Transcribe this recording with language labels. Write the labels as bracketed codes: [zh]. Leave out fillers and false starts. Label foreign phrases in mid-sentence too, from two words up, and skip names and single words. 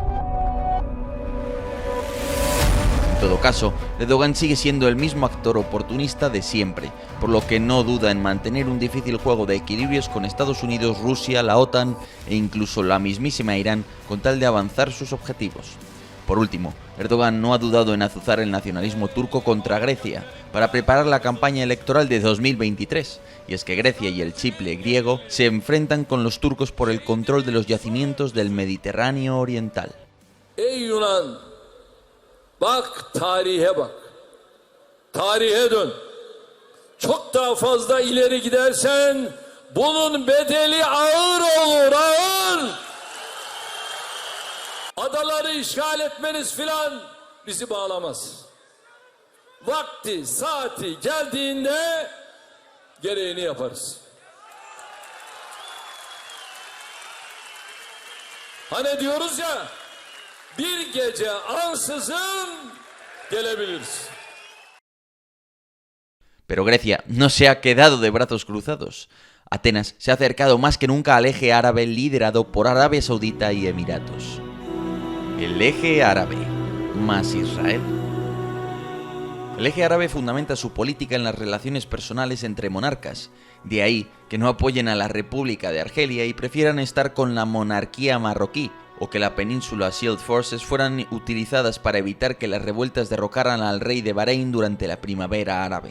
[es] En todo caso, Erdogan sigue siendo el mismo actor oportunista de siempre, por lo que no duda en mantener un difícil juego de equilibrios con Estados Unidos, Rusia, la OTAN e incluso la mismísima Irán con tal de avanzar sus objetivos. Por último, Erdogan no ha dudado en azuzar el nacionalismo turco contra Grecia para preparar la campaña electoral de 2023, y es que Grecia y el Chipre griego se enfrentan con los turcos por el control de los yacimientos del Mediterráneo oriental. [tr] Ey Yunan, bak tarihe bak, tarihe dön. Çok daha fazla ileri gidersen bunun bedeli ağır olur, ağır. Adaları işgal etmeniz filan bizi bağlamaz. Vakti, saati geldiğinde gereğini yaparız. Hani diyoruz ya, bir gece ansızın gelebiliriz. [es] Pero Grecia no se ha quedado de brazos cruzados. Atenas se ha acercado más que nunca al eje árabe liderado por Arabia Saudita y Emiratos. El eje árabe más Israel. El eje árabe fundamenta su política en las relaciones personales entre monarcas, de ahí que no apoyen a la República de Argelia y prefieran estar con la monarquía marroquí, o que la península Shield Forces fueran utilizadas para evitar que las revueltas derrocaran al rey de Bahrein durante la primavera árabe.